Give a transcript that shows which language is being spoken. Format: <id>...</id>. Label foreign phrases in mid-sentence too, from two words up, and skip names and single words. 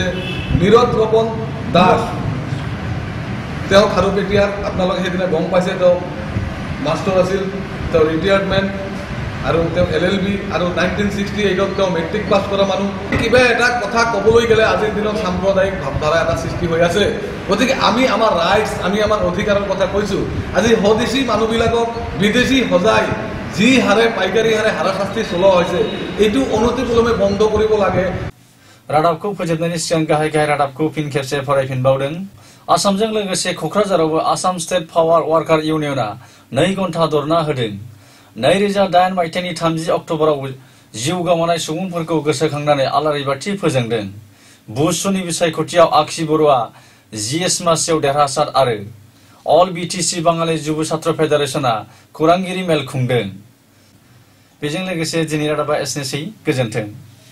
<as>নীৰজ ৰপন দাস তেওঁ খাৰুপেটীয়াৰ আপোনালোকে সেইদিনা গম পাইছে তেওঁ মাষ্টাৰ আছিল তেওঁ ৰিটায়াৰমেণ্ট আৰু তেওঁ LLB আৰু 1968ত তেওঁ মেট্ৰিক পাছ কৰা মানুহ কিবা এটা কথা ক'বলৈ গ'লে আজিৰ দিনত সাম্প্ৰদায়িক ভাৱধাৰা এটা সৃষ্টি হৈ আছে গতিকে আমি আমাৰ ৰাইটছ আমি আমাৰ অধিকাৰৰ কথা কৈছোঁ আজি স্বদেশী মানুহবিলাকক বিদেশী সজাই যি হাৰে পাইকাৰী হাৰে হাৰাশাস্তি চলোৱা হৈছে এইটো অনতিপলমে বন্ধ কৰিব লাগে</as> <brx>रादाबखौ फोजोबनायनि सिगां गाहाय रादाबखौ फिन खेबसे फरायफिनबावदों आसामजों लोगोसे कक्राझारावबो आसाम स्टेट पावार वर्कार इउनियना 2 घन्टा धरना होदों 2008 मायथाइनि 30 अक्ट'बराव जिउ गोमानाय सुबुंफोरखौ गोसोखांनानै आलारि बाथि फोजोंदों बुसुनि बिसायख'थियाव आखि बरुवा GS मासियाव देरहासार आरो अल BTC बाङालि जुब छात्र फेडारेशना खौरांगिरि मेल खुंदों बेजों लोगोसे दिनै रादाबा एसेनोसै गोजोन्थों।</brx>